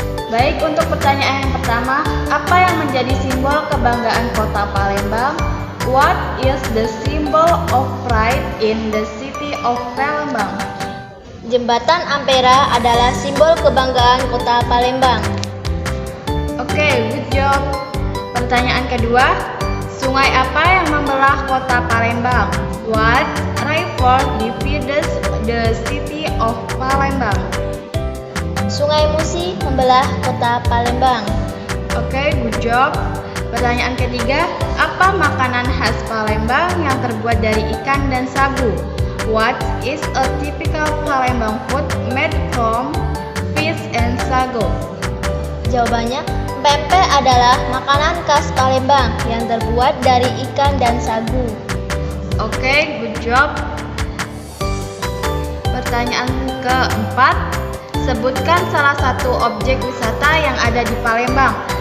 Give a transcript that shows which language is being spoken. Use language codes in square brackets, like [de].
[id] Baik, untuk pertanyaan yang pertama, apa yang menjadi simbol kebanggaan kota Palembang? [en] What is the symbol of pride in the city of Palembang? [id] Jembatan Ampera adalah simbol kebanggaan kota Palembang. [en] Oke, good job. [id] Pertanyaan kedua, sungai apa yang membelah kota Palembang? [en] What river divides the city of Palembang? [id] Sungai Musi membelah kota Palembang. [en] Oke, good job. [id] Pertanyaan ketiga, apa makanan khas Palembang yang terbuat dari ikan dan sagu? [en] What is a typical Palembang food made from fish and sago? [id] Jawabannya, pempek adalah makanan khas Palembang yang terbuat dari ikan dan sagu. [en] Oke, good job. [id] Pertanyaan keempat, sebutkan salah satu objek wisata yang ada di Palembang.